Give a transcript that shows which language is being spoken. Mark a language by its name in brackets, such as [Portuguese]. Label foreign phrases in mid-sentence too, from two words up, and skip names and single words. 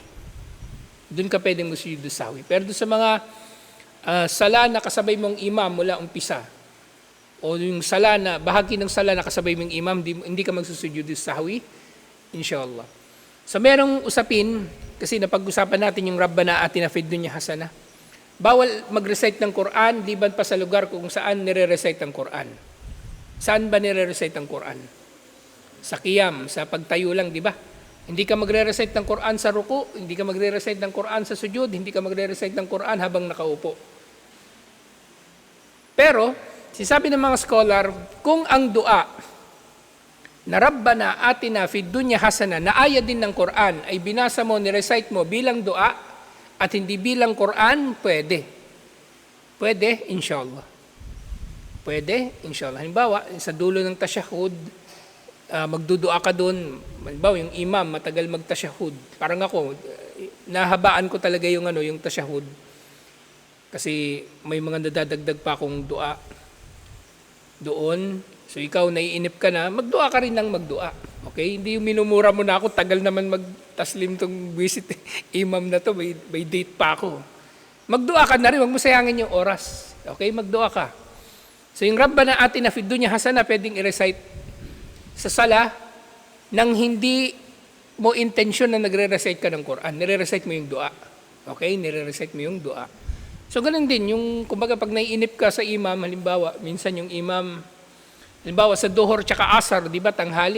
[Filipino] Doon ka pwedeng mag- [Arabic] سجود سهو. [Filipino] Pero doon sa mga sala na kasabay mong imam mula umpisa, o yung sala na, bahagi ng sala na kasabay mong imam, hindi ka magsusujudu sahwi, inshallah. So merong usapin, kasi napag-usapan natin yung [Arabic] ربنا آتنا في الدنيا حسنة. [Filipino] Bawal mag-recite ng Quran, liban pa sa lugar kung saan nire-recite ang Quran. Saan ba nire-recite ang Quran? Sa qiyam, sa pagtayo lang, di ba? Hindi ka magre-recite ng Quran sa ruku, hindi ka magre-recite ng Quran sa sujud, hindi ka magre-recite ng Quran habang nakaupo. Pero, sinasabi ng mga scholar, kung ang dua na [Arabic] ربنا آتنا في الدنيا حسنة [Filipino] na ayat din ng Quran ay binasa mo, ni-recite mo bilang dua at hindi bilang Quran, pwede. Pwede, inshallah. Pwede, inshallah. Halimbawa, sa dulo ng tasyahud, magdudua ka doon. Halimbawa, yung imam, matagal magtasyahud. Parang ako, nahabaan ko talaga yung tasyahud. Kasi may mga nadadagdag pa akong dua doon. So ikaw, naiinip ka na, magdua ka rin ng magdua. Okay? Hindi yung minumura mo na ako, tagal naman magtaslim tong visit imam na to, may date pa ako. Magdua ka na rin, huwag mo sayangin yung oras. Okay? Magdua ka. So yung [Arabic] ربنا آتنا في الدنيا حسنة, [Filipino] pwedeng i-recite sa sala nang hindi mo intensyon na nagre-recite ka ng Quran. Nire-recite mo yung dua. Okay? Nire-recite mo yung dua. So ganun din, yung kumbaga pag naiinip ka sa imam, halimbawa, minsan yung imam, halimbawa sa duhur tsaka asar, di ba, tanghali.